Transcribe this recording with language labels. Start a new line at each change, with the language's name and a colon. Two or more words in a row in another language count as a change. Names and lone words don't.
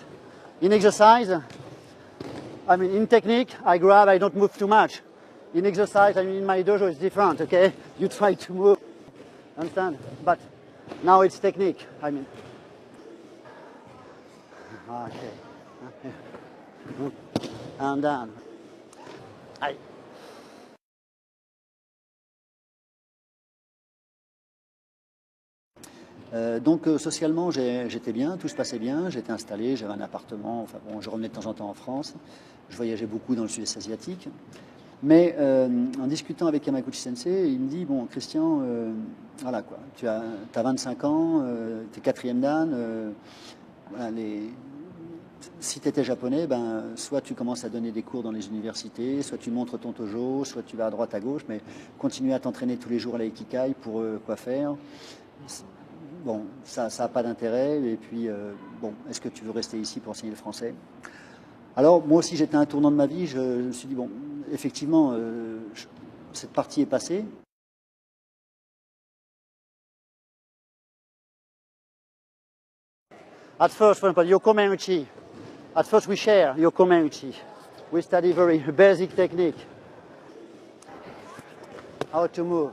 English: In exercise, I mean, in technique, I grab, I don't move too much. In exercise, I mean, in my dojo, it's different, okay? You try to move, understand? But now it's technique, I mean. Okay. And then.
French: Donc socialement j'étais bien, tout se passait bien, j'étais installé, j'avais un appartement, enfin bon, je revenais de temps en temps en France, je voyageais beaucoup dans le sud-est asiatique, mais en discutant avec Yamaguchi Sensei, il me dit, bon Christian, voilà quoi, tu as 25 ans, tu es 4e dan, voilà, si tu étais japonais, ben, soit tu commences à donner des cours dans les universités, soit tu montres ton tojo, soit tu vas à droite à gauche, mais continue à t'entraîner tous les jours à l'aikikai pour quoi faire. Bon, ça n'a pas d'intérêt, et puis, bon, est-ce que tu veux rester ici pour enseigner le français? Alors, moi aussi, j'étais à un tournant de ma vie, je me suis dit, bon, effectivement, cette partie est passée.
English: At first, for example, Yoko Menguchi, at first we share Yoko Menguchi. We study very basic technique. How to move.